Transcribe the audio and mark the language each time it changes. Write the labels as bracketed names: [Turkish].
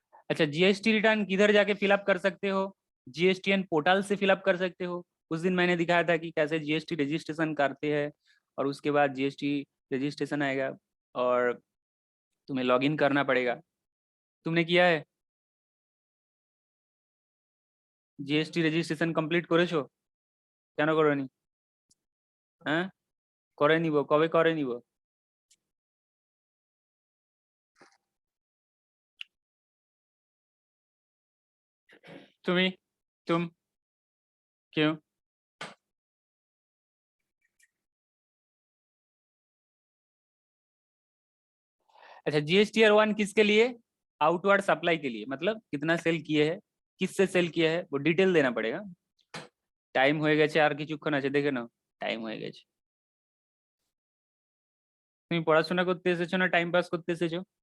[Hindi] अच्छा, GST return किधर जाके फिलअप कर सकते हो? जीएसटीएन पोर्टल से फिलअप कर सकते हो। उस दिन मैंने दिखाया था कि कैसे जीएसटी रजिस्ट्रेशन करते हैं, और उसके बाद जीएसटी रजिस्ट्रेशन आएगा और तुम्हें लॉगिन करना पड़ेगा। तुमने किया है? [Bangla] जीएसटी রেজিস্ট্রেশন কমপ্লিট করেছো? কেন করোনি? হ্যাঁ, করে নিব। কবে করে নিব? তুমি [Hindi] तुम क्यों? अच्छा, जीएसटीआर 1 किसके लिए? आउटवर्ड सप्लाई के लिए, मतलब कितना सेल किए हैं, किससे सेल किया है, वो डिटेल देना पड़ेगा। [Bangla] টাইম হয়ে গেছে, আর কিছুক্ষণ আছে, দেখে নাও। টাইম হয়ে গেছে। তুমি পড়াশোনা করতে এসেছো না টাইম পাস করতে এসেছো?